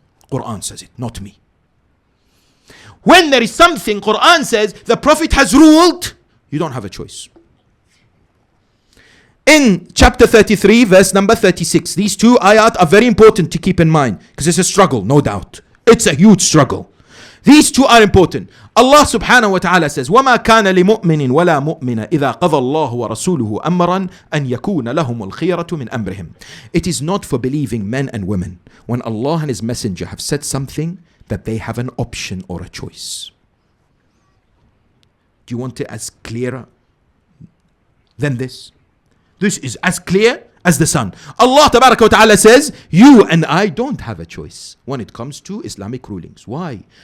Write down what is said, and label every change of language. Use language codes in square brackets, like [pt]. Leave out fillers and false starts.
[en] Quran says it, not me. When there is something Quran says the Prophet has ruled, you don't have a choice. In chapter 33 verse number 36, these two ayat are very important to keep in mind because it's a struggle, no doubt. It's a huge struggle. These two are important. Allah subhanahu wa ta'ala says, [ar] وَمَا كَانَ لِمُؤْمِنٍ وَلَا مُؤْمِنَ إِذَا قَضَى اللَّهُ وَرَسُولُهُ أَمْرًا أَنْ يَكُونَ لَهُمُ الْخِيَرَةُ مِنْ أَمْرِهِمْ. [en] It is not for believing men and women when Allah and His Messenger have said something that they have an option or a choice. Do you want it as clearer than this? This is as clear as the sun. Allah Tabaraka wa Ta'ala says, you and I don't have a choice when it comes to Islamic rulings. Why?